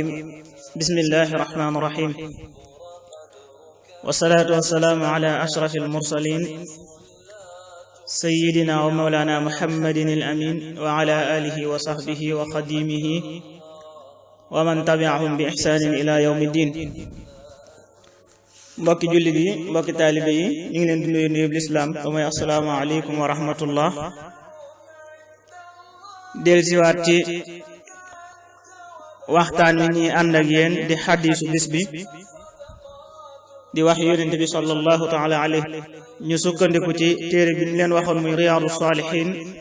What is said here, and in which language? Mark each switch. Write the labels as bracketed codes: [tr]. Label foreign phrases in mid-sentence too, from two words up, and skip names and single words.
[ar] بسم الله الرحمن الرحيم، والصلاة والسلام على أشرف المرسلين سيدنا ومولانا محمد الأمين وعلى آله وصحبه وخديمه ومن تبعهم بإحسان إلى يوم الدين. [wo] mbokki jullit yi, mbokki taalibe yi, ñu ngi leen di nuyu nuyub lislaam ba mooy [ar] السلام عليكم ورحمة الله. [wo] del siwaat ci waxtaan wi ñuy ànd ak yéen di xadiisu bis bi di wax yonent bi [ar] صلى الله تعالى عليه, [wo] ñu sukkandiku ci téere bi ñu leen waxoon muy riyaadu saalihiin.